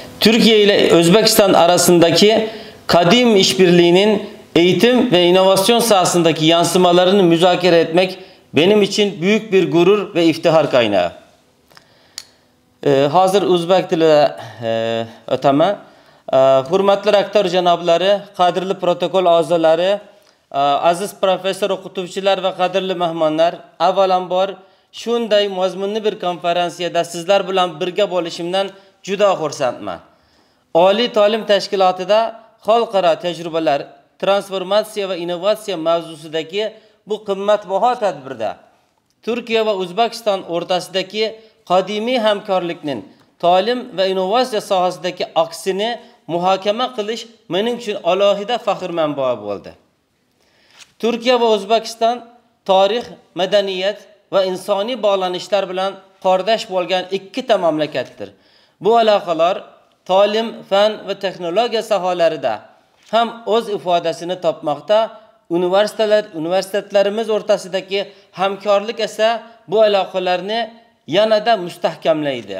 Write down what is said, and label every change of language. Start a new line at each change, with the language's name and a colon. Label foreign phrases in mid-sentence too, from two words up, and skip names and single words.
Turkish: Türkiye ile Özbekistan arasındaki kadim işbirliğinin eğitim ve inovasyon sahasındaki yansımalarını müzakere etmek benim için büyük bir gurur ve iftihar kaynağı. Hazır Uzbek dili öteme.
Uzbek: Hürmetli rektör canablari, qadrli protokol a'zolari, aziz professor o'qituvchilar ve qadrli mehmonlar, avvalambor shunday mazmunli bir konferensiyada sizlar bilan birga bo'lishimdan juda xursandman. Oliy ta'lim tashkilotida xalqaro tajribalar, transformatsiya va innovatsiya mavzusidagi bu qimmatbaho tadbirda Türkiye ve O'zbekiston o'rtasidagi qadimiy hamkorlikning ta'lim va innovatsiya sohasidagi aksini muhokama qilish mening uchun alohida faxr manbai bo'ldi. Türkiye ve O'zbekiston tarix, madaniyat va insoniy bog'lanishlar bilan qardosh bo'lgan ikkita mamlakatdir. Bu aloqalar ta'lim, fan va texnologiya sohalarida ham o'z ifodasini topmoqda. Universitetlarimiz o'rtasidagi hamkorlik esa bu aloqalarni yanada mustahkamlaydi.